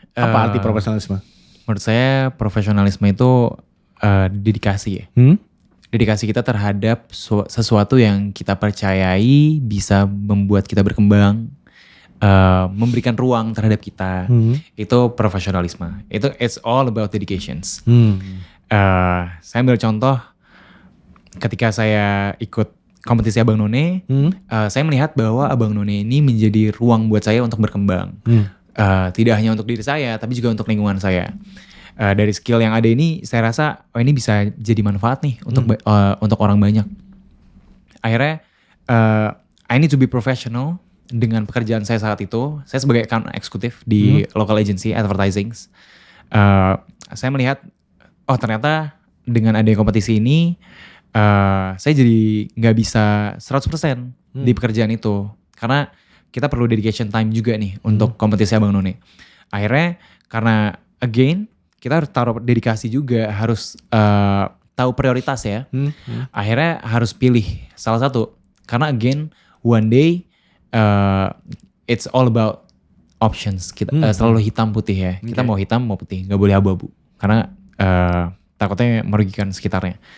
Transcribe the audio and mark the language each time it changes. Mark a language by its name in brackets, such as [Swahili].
[Indonesian] Apa arti profesionalisme? Menurut saya profesionalisme itu dedikasi ya. Dedikasi kita terhadap sesuatu yang kita percayai bisa membuat kita berkembang, memberikan ruang terhadap kita. Itu profesionalisme. [English] It's all about dedications. [Indonesian] Saya ambil contoh ketika saya ikut kompetisi Abang None, saya melihat bahwa Abang None ini menjadi ruang buat saya untuk berkembang. Tidak hanya untuk diri saya, tapi juga untuk lingkungan saya. Dari skill yang ada ini, saya rasa ini bisa jadi manfaat nih untuk orang banyak. Akhirnya, [English] I need to be professional [Indonesian] dengan pekerjaan saya saat itu. Saya sebagai account eksekutif di local agency advertising. Saya melihat, ternyata dengan adanya kompetisi ini, saya jadi nggak bisa 100% di pekerjaan itu. Karena kita perlu dedication time juga nih untuk kompetisi Abang None. Akhirnya karena again kita harus taruh dedikasi juga, harus tahu prioritas ya. Akhirnya harus pilih salah satu. Karena [English] again one day it's all about options. [Indonesian] Kita selalu hitam putih ya. Kita mau hitam mau putih, nggak boleh abu-abu. Karena takutnya merugikan sekitarnya.